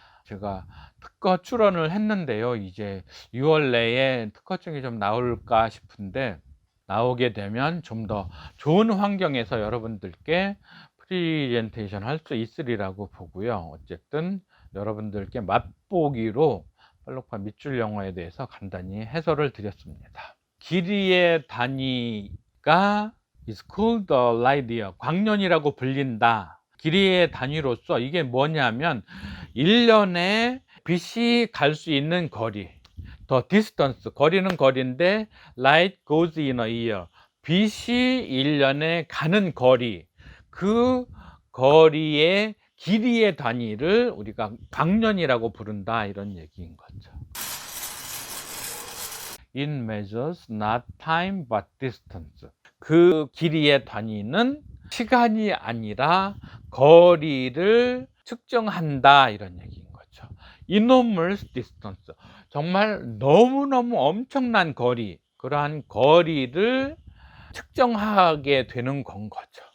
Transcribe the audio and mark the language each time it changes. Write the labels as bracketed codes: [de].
[ko] 제가 특허 출원을 했는데요. 이제 6월 내에 특허증이 좀 나올까 싶은데, 나오게 되면 좀 더 좋은 환경에서 여러분들께 프리젠테이션 할 수 있으리라고 보고요. 어쨌든 여러분들께 맛보기로 팔로파 밑줄 영어에 대해서 간단히 해설을 드렸습니다. 길이의 단위가 is called a light year, 광년이라고 불린다. 길이의 단위로서 이게 뭐냐면 1년에 빛이 갈 수 있는 거리, the distance, 거리는 거리인데 light goes in a year, 빛이 1년에 가는 거리, 그 거리의 길이의 단위를 우리가 광년이라고 부른다, 이런 얘기인 거죠. [en] It measures not time but distance. [ko] 그 길이의 단위는 시간이 아니라 거리를 측정한다, 이런 얘기인 거죠. enormous distance, 정말 너무너무 엄청난 거리, 그러한 거리를 측정하게 되는 건 거죠.